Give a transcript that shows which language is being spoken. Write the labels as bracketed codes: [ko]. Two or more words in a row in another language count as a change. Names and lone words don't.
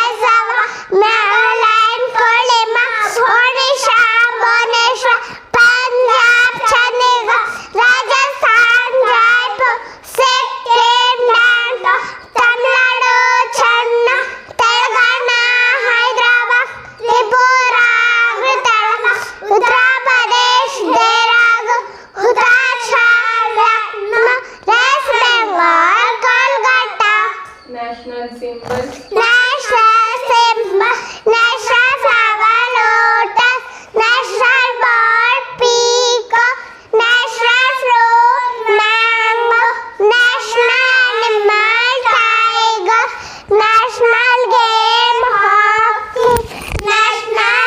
[en] Nagaland, Kolima, Odisha, Bhubaneswar, Punjab, Chandigarh, Rajasthan, Jaipur, Sikkim, Delhi, Tamil Nadu, Chennai, Telangana, Hyderabad, Tripura, Uttar Pradesh, Dehradun, Uttarakhand, Lucknow, West Bengal, Kolkata. National symbols. National symbol, national flower, lotus, national bird, peacock, national fruit, mango, national animal, tiger, national game, hockey, national